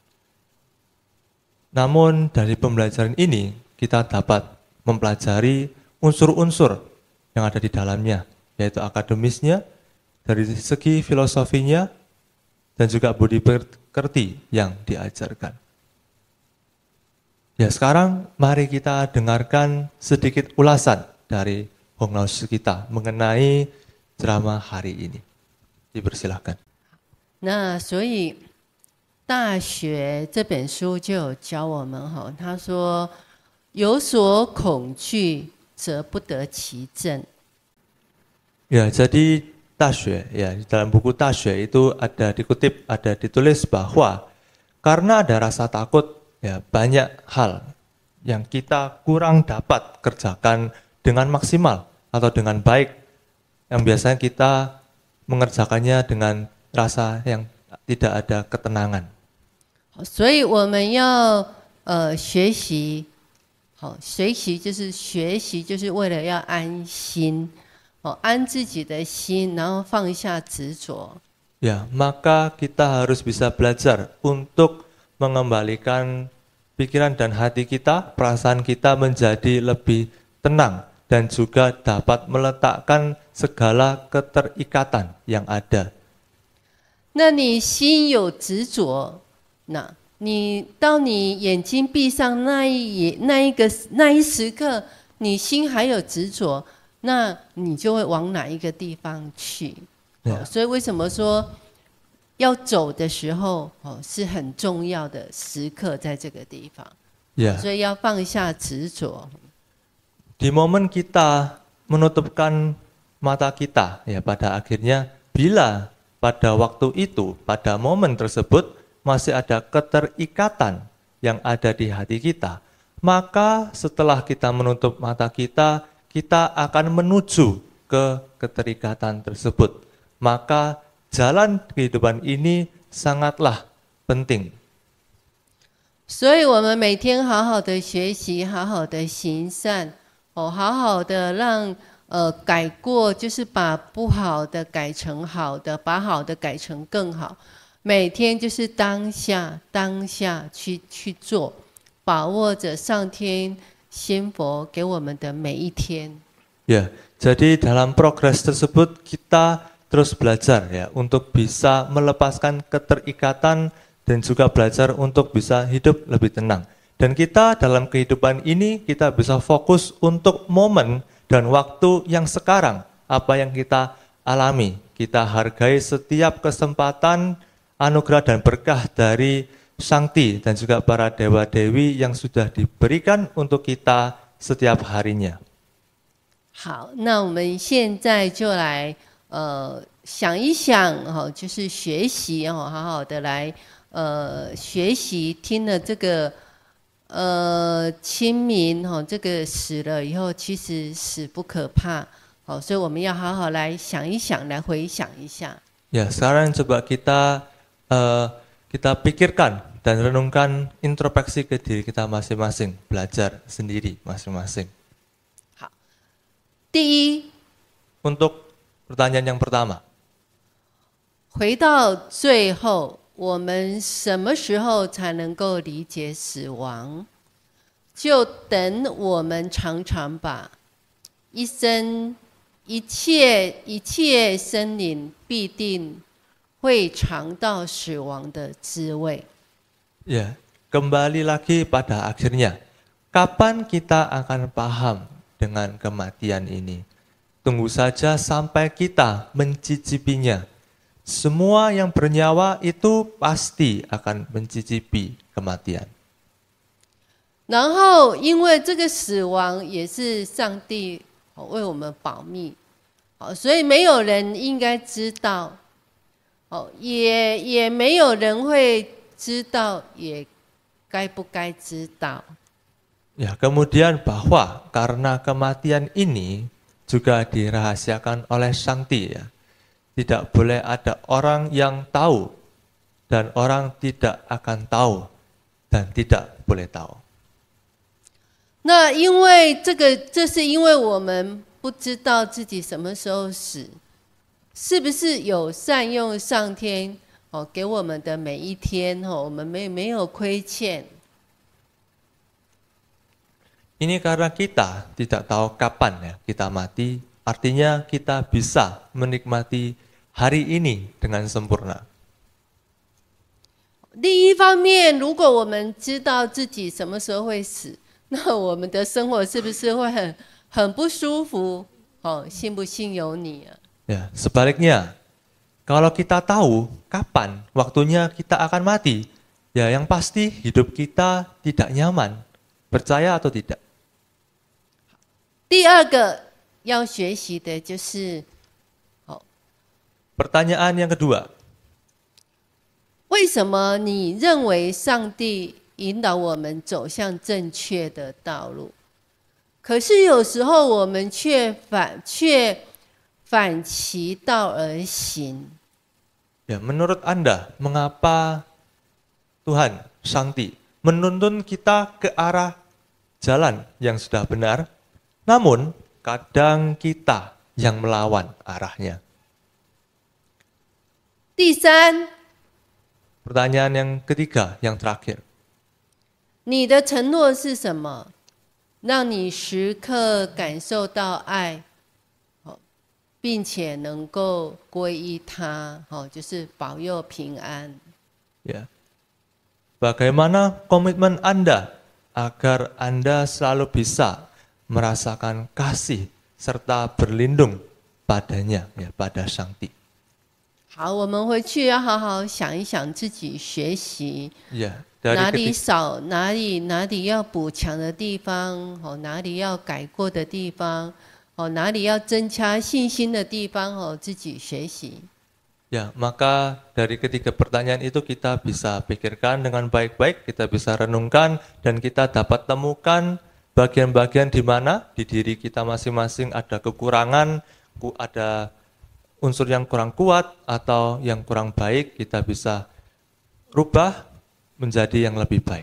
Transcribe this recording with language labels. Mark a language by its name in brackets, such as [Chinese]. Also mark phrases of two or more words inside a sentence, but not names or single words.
[Indonesian] Namun dari pembelajaran ini kita dapat mempelajari unsur-unsur yang ada di dalamnya, yaitu akademisnya, dari segi filosofinya, dan juga budi pekerti yang diajarkan. Ya, sekarang mari kita dengarkan sedikit ulasan dari Hong Lao Shi kita mengenai drama hari ini. Dipersilahkan. [Chinese] 那所以《大学》这本书就有教我们哈，他说有所恐惧，则不得其正。 [Indonesian] Ya, jadi 大学 ya, dalam buku 大学 itu ada dikutip, ada ditulis bahwa karena ada rasa takut, ya banyak hal yang kita kurang dapat kerjakan dengan maksimal atau dengan baik, yang biasanya kita mengerjakannya dengan rasa yang tidak ada ketenangan. [Chinese] 所以我们要学习，好，学习就是为了要安心，安自己的心，然后放下执着。 [Indonesian] Ya, maka kita harus bisa belajar untuk mengembalikan pikiran dan hati kita, perasaan kita menjadi lebih tenang dan juga dapat meletakkan segala keterikatan yang ada. [Chinese] 那你心有执着，那你当你眼睛闭上那一时刻，你心还有执着，那你就会往哪一个地方去？所以为什么说要走的时候是很重要的时刻，在这个地方， 所以要放下执着。 [Indonesian] Di momen kita menutupkan mata kita, ya pada akhirnya bila pada waktu itu, pada momen tersebut masih ada keterikatan yang ada di hati kita, maka setelah kita menutup mata kita, kita akan menuju ke keterikatan tersebut. Maka jalan kehidupan ini sangatlah penting. [Chinese] 所以我们每天好好的学习，好好的行善，好好的让改过，就是把不好的改成好的，把好的改成更好。每天就是当下去做，把握着上天仙佛给我们的每一天。 [Indonesian] Ya, jadi dalam progres tersebut kita terus belajar ya untuk bisa melepaskan keterikatan dan juga belajar untuk bisa hidup lebih tenang. Dan kita dalam kehidupan ini kita bisa fokus untuk momen dan waktu yang sekarang, apa yang kita alami. Kita hargai setiap kesempatan, anugerah dan berkah dari Shangti dan juga para dewa-dewi yang sudah diberikan untuk kita setiap harinya. [Chinese] 好，那我们现在就来想一想就是学习好好的来学习，听了这个清明这个死了以后，其实死不可怕，所以我们要好好来想一想，来回想一下。 [Indonesian] Ya, sekarang coba kita pikirkan dan renungkan, introspeksi ke diri kita masing-masing, belajar sendiri masing-masing. [Chinese] 好，第一， [Indonesian] Untuk pertanyaan yang pertama, [Chinese] 回到最后，我们什么时候才能够理解死亡？就等我们常常把一生一切生灵必定会尝到死亡的滋味。 [Indonesian] ya, kembali lagi pada akhirnya, kapan kita akan paham dengan kematian ini? Tunggu saja sampai kita mencicipinya. Semua yang bernyawa itu pasti akan mencicipi kematian. [Chinese] 然后，因为这个死亡也是上帝为我们保密，所以没有人应该知道，也没有人会知道，也该不该知道。 [Indonesian] Ya, kemudian bahwa karena kematian ini juga dirahasiakan oleh Shangti ya. Tidak boleh ada orang yang tahu dan orang tidak akan tahu dan tidak boleh tahu. [Chinese] 那因为这是因为我们不知道自己什么时候死，是不是有善用上天给我们的每一天我们没有亏欠。 [Indonesian] Ini karena kita tidak tahu kapan ya kita mati, artinya kita bisa menikmati hari ini dengan sempurna. [Chinese] 另一方面，如果我们知道自己什么时候会死，那我们的生活是不是会很不舒服？信不信由你啊。 [Indonesian] Ya, sebaliknya, kalau kita tahu kapan waktunya kita akan mati, ya yang pasti hidup kita tidak nyaman. Percaya atau tidak? [Chinese] 第二个要学习的就是， [Indonesian] Pertanyaan yang kedua, [Chinese] 为什么你认为上帝引导我们走向正确的道路，可是有时候我们却反其道而行？ [Indonesian] ya menurut Anda, mengapa Tuhan, Sangti, menuntun kita ke arah jalan yang sudah benar, namun kadang kita yang melawan arahnya? [Chinese] 第三， [Indonesian] Pertanyaan yang ketiga, yang terakhir. [Chinese] 你的承诺是什么？让你时刻感受到爱，并且能够皈依他，就是保佑平安。 [Indonesian] Ya. Bagaimana komitmen Anda agar Anda selalu bisa merasakan kasih serta berlindung padanya, ya, pada Sangti? [Chinese] 好，我们回去要好好想一想自己学习 [Indonesian] Ya, [Chinese] 哪 [Indonesian] dari [Chinese] 里 [Indonesian] ketika, [Chinese] 少，哪里要补强的地方，哪里要改过的地方，哪里要增加信心的地方，自己学习。 [Indonesian] ya, maka dari ketiga pertanyaan itu kita bisa pikirkan dengan baik-baik, kita bisa renungkan, dan kita dapat temukan bagian-bagian di mana di diri kita masing-masing ada kekurangan, ada unsur yang kurang kuat atau yang kurang baik, kita bisa rubah menjadi yang lebih baik.